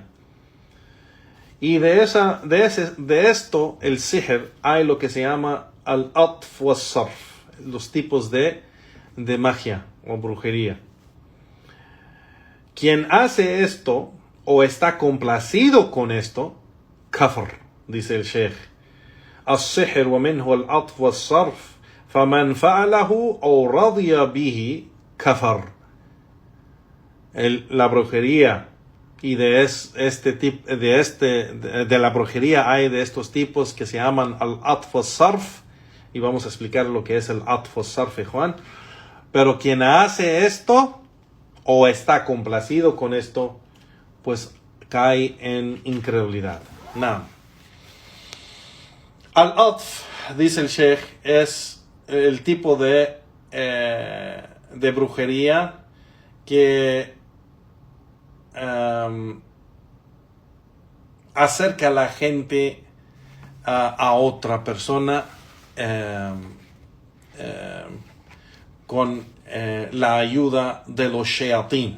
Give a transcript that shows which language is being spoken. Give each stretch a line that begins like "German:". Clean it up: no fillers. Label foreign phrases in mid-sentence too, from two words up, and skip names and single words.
Spanish: Y de esto, el sihr, hay lo que se llama
Arabic: العطف والصرف,
Spanish: los tipos de magia o brujería. Quien hace esto o está complacido con esto, kafr, dice el Sheikh.
Arabic: السحر ومنه العطف والصرف فمن فعله أو رضي به كفر.
Spanish: La brujería y de la brujería hay de estos tipos que se llaman
Arabic: العطف والصرف,
Spanish: y vamos a explicar lo que es el
Arabic: عطف والصرف,
Spanish: Juan. Pero quien hace esto o está complacido con esto, pues cae en incredulidad. No. Al-atf, dice el Sheikh, es el tipo de brujería que acerca a la gente a otra persona con la ayuda de los shayatín.